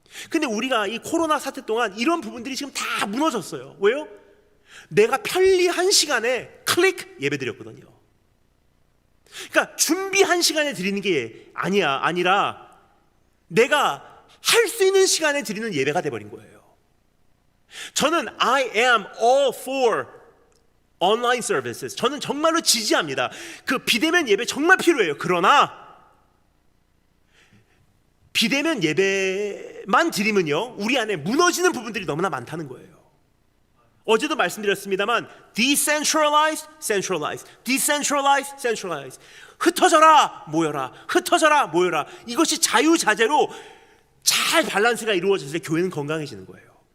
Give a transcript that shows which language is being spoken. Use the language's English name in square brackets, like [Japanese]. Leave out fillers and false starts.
[Korean] 근데 우리가 이 코로나 사태 동안 이런 부분들이 지금 다 무너졌어요. 왜요? 내가 편리한 시간에 클릭 예배 드렸거든요. 그러니까 준비한 시간에 드리는 게 아니라 내가 할 수 있는 시간에 드리는 예배가 돼버린 거예요. 저는 [English] I am all for online services. [Korean] 저는 정말로 지지합니다. 그 비대면 예배 정말 필요해요. 그러나 비대면 예배만 드리면요, 우리 안에 무너지는 부분들이 너무나 많다는 거예요. 어제도 말씀드렸습니다만 [English] decentralize, centralize, decentralize, centralize. [Korean] 흩어져라 모여라, 흩어져라 모여라. 이것이 자유자재로 잘 밸런스가 이루어졌을 때 교회는 건강해지는 거예요.